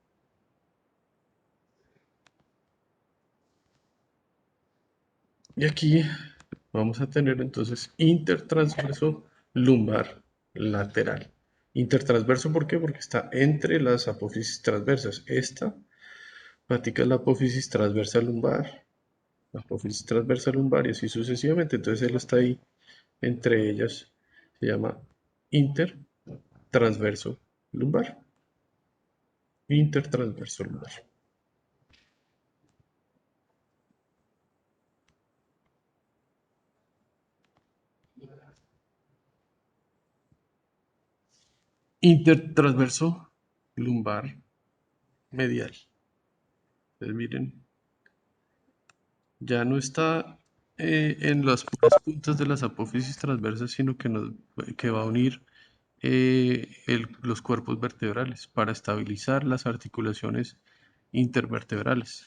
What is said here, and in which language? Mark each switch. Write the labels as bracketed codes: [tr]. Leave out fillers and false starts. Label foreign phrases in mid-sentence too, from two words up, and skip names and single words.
[es] Y aquí vamos a tener entonces intertransverso lumbar lateral. Intertransverso, ¿por qué? Porque está entre las apófisis transversas. Esta patica es la apófisis transversa lumbar, la apófisis transversa lumbar y así sucesivamente. Entonces él está ahí entre ellas. Se llama intertransverso lumbar. Intertransverso lumbar. Intertransverso lumbar medial. Entonces miren, ya no está en las puras puntas de las apófisis transversas, sino que va a unir los cuerpos vertebrales para estabilizar las articulaciones intervertebrales.